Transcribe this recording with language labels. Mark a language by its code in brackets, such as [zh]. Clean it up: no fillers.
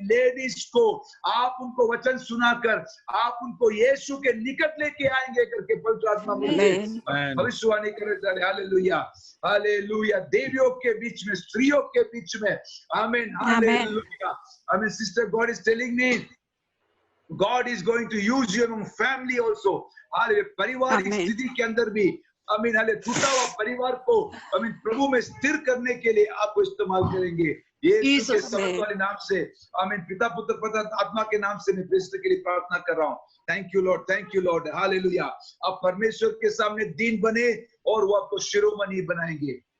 [hi] Ladies को आप उनको वचन सुनाकर आप उनको यीशु के निकट लेके आएंगे करके पवित्र आत्मा में भविष्यवाणी करने जा रहे। Hallelujah, hallelujah. देवियों के बीच में, स्त्रियों के बीच में, आमीन, हालेलुया। आमीन। [en] Sister, God is telling me God is going to use you among family also. [hi] Hallelujah. पारिवारिक स्थिति के अंदर भी, आमीन, हालेलुया, टूटा हुआ परिवार को आमीन प्रभु में स्थिर करने के लिए आपको इस्तेमाल करेंगे। यीशु के समझ वाले नाम से, आमीन, पिता पुत्र पवित्र आत्मा के नाम से मैं प्रेरित के लिए प्रार्थना कर रहा हूँ। Thank you Lord, thank you Lord. Hallelujah. आप परमेश्वर के सामने दीन बने और वो आपको शिरोमणि बनाएंगे।